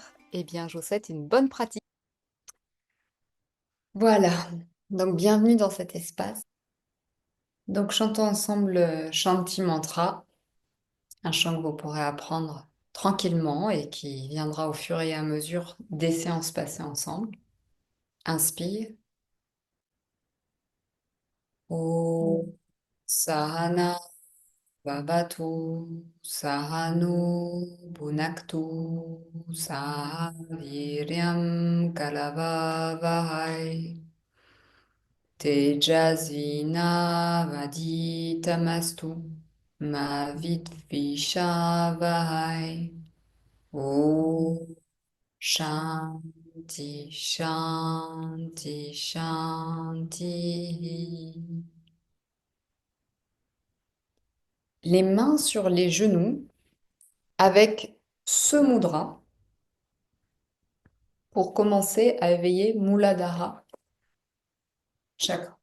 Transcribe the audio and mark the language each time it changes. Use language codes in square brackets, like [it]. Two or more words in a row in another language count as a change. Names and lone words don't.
[fr] Eh bien, je vous souhaite une bonne pratique. Voilà, donc bienvenue dans cet espace. Donc chantons ensemble le Shanti Mantra, un chant que vous pourrez apprendre tranquillement et qui viendra au fur et à mesure des séances passées ensemble. Inspire. [sa] ॐ सहना ववतु सहनु भुनक्तु सहवीर्यं कलवावहै तेजस्विनावधीतमस्तु मा विद्विषावहै ॐ शान्ति शान्ति शान्ति. [fr] Les mains sur les genoux avec ce mudra pour commencer à éveiller Muladhara chakra.